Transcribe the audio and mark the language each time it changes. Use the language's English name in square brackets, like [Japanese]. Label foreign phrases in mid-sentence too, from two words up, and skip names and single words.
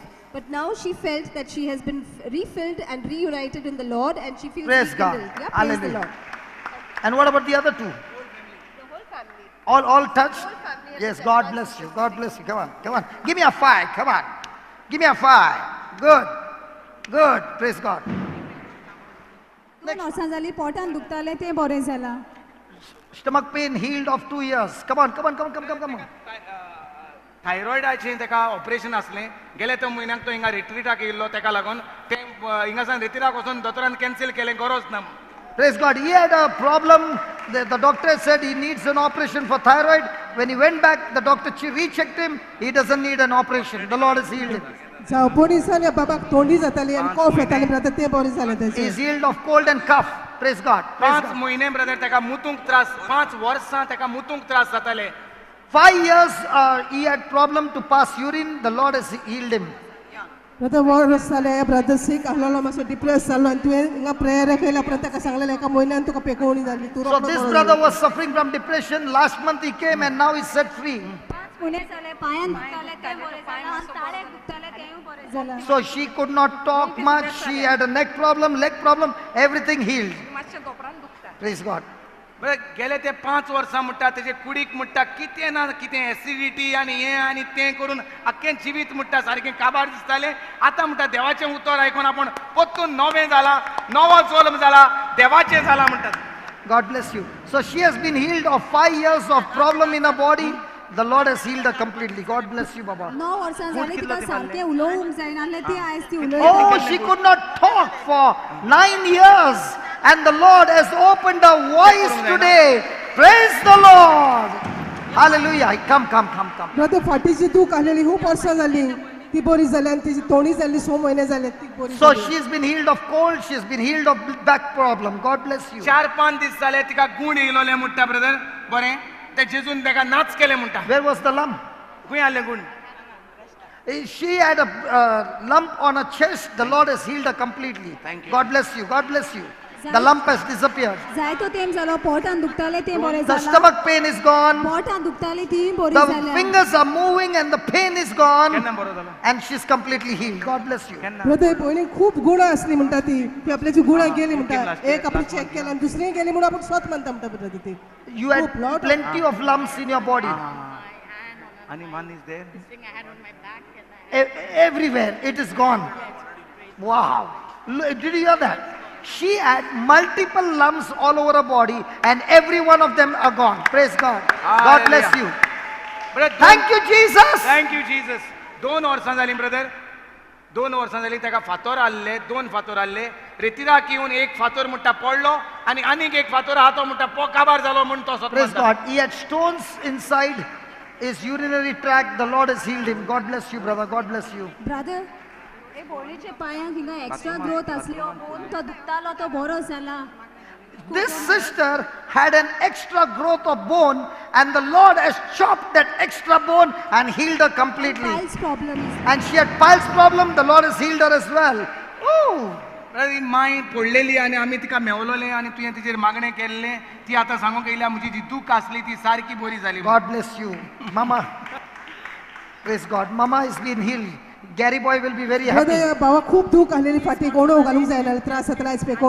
[English] But now she felt that she has been refilled and reunited in the Lord, and she feels Praise God. rekindled. Yeah, praise the Hallelujah. Lord. And what about the other two? The whole family. All touched? Whole family has Yes, been God touched. bless you. God bless you. Come on, come on. Give me a 5. Come on. Give me a 5. Good. Good. Praise God. [Konkani] 2 वर्सां जाली पोटान दुखतालें तें बरें जालां. [English] Stomach pain healed of 2 years. Come on, come on, come on, come on, come on. [Konkani] थायरॉयडाचें तेका ऑपरेशन आसलें गेल्या त्या म्हयन्याक तो हिंगा रिट्रीटाक येयल्लो तेका लागून तें हिंगासान रिट्रीटाक वचून दोतोरान कॅन्सील केलें गरज ना. [English] Praise God. He had a problem. The doctor said he needs an operation for thyroid. When he went back, the doctor rechecked him. He doesn't need an operation. The Lord has healed him. [Konkani] जावं बरी जाली बाबाक तोंडी जाताली आनी कॉफ येताली ब्रदर तें बरें जालें [English] He [Konkani] तेचें [English] is healed of cold and cough. Praise God. Praise 5 God. [Konkani] म्हयने ब्रदर तेका मुतूंक त्रास 5 वर्सां तेका मुतूंक त्रास जाताले. [English] 5 years he had problem to pass urine. The Lord has healed him. [Konkani] ब्रदर वर्स जाले ब्रदर सीक आहलोलो मातसो डिप्रेस जालो आनी तुवें हिंगा प्रेयर केल्या उपरांत ताका सांगलेलें एका म्हयन्यान तुका पेकोवणी जाली तूं [English] So [Konkani] रोखडो [English] this [Konkani] बरो [English] brother [Konkani] जालो. [English] was suffering from depression. Last month he came and now he's set free. [Konkani] 5 म्हयने जाले पांयान दुखतालें तें बरें जालां आनी ताळ्याक दुखतालें तेंय बरें जालां. [English] So she could not talk much. She had a neck problem, leg problem, everything healed. [Konkani] मातशें गोपरान दुखता. [English] Praise God. [Konkani] बरं गेले ते 5 वर्सां म्हणटा तेजे कुडीक म्हणटा कितें ना कितें एसिडिटी आनी हें आनी तें करून आख्खें जिवीत म्हणटा सारकें काबार दिसतालें. आतां म्हणटा देवाचें उतर आयकून आपूण परतून नवें जाला नवो जल्म जाला देवाचें जाला म्हणटात. [English] God bless you. So she has been healed of 5 years of problem in her body. The Lord has healed her completely. God bless you, Baba. [Konkani] 9 वर्सां जालीं तिका सारकें उलोवंक जायनासलें ती आयज ती [English] Oh, she could not talk for 9 years. And the Lord has opened her voice today. Praise the Lord. Hallelujah. Come. [Konkani] ब्रदर फाटीची दूख आसलेली खूब वर्सां जाली ती बरी जाली आनी तिची तोंडी जाल्ली 6 म्हयने जाले ती बरी [English] So [Konkani] जाली. [English] she's been healed of cold. She's been healed of back problem. God bless you. [Konkani] 4-5 दीस जाले तिका गूण येयलोले म्हणटा ब्रदर बरें ते जेजून तेका नाच केले म्हणटा. [English] Where was the lump? [Konkani] खंय आसलें गूण? [English] She had a lump on her chest. The Lord has healed her completely. Thank you. God bless you. God bless you. The lump has disappeared. [Konkani] जायतो तेंप जालो पोटान दुखतालें तें बरें [English] The [Konkani] जालां. [English] stomach pain is gone. [Konkani] पोटान दुखताली ती बरी [English] The [Konkani] जाल्या. [English] fingers are moving and the pain is gone. [Konkani] केन्ना बरो जालो? [English] And she's completely healed. God bless you. [Konkani] केन्ना? ब्रदर पयलीं खूब गुणां आसली म्हणटा ती आपल्याची गुणां गेली म्हणटा एक आपण चॅक केलें आनी दुसरी गेली म्हणून आपण स्वत म्हणटा म्हणटा ब्रदर ती [English] You had plenty of lumps in your body. आणि one is there. Everywhere. It is gone. Wow. Did you hear that? She had multiple lumps all over her body and every one of them are gone. Praise God. God bless you. Brother, Thank you, Jesus. Thank you, Jesus. [Konkani] 2 वर्सां जालीं ब्रदर 2 वर्सां जालीं ताका फातोर आसले 2 फातोर आसले रेतिराक येवन एक फातोर म्हणटा पडलो आनी आनीक एक फातोर आहा तो म्हणटा काबार जालो म्हूण तो [English] Praise [Konkani] स्वता [English] God. He had stones inside his urinary tract. The Lord has healed him. God bless you, brother. God bless you. [Konkani] ब्रदर हे भोंवणीच्या पांयांक हिंगा [English] extra growth [Konkani] आसली बोन तो दुखतालो तो बरो जाला [English] This sister had an extra growth of bone, and the Lord has chopped that extra bone and healed her completely. piles problem And she had piles problem. The Lord has healed her as well. Ooh. [Konkani] ब्रदर ही माय पडलेली आनी आमी तिका मेवलोले आनी तुवें तिचेर मागणें केल्लें ती आतां सांगूंक येयल्या म्हजी जी दूख आसली ती सारकी बरी जाली [English] God bless you, Mama. Praise God. Mama has been healed. Gary boy will be very happy. [Konkani] ब्रदर भावा खूप दुख आलेली फाटी कोण घालूंक जायना त्रास जाताला आयज कोण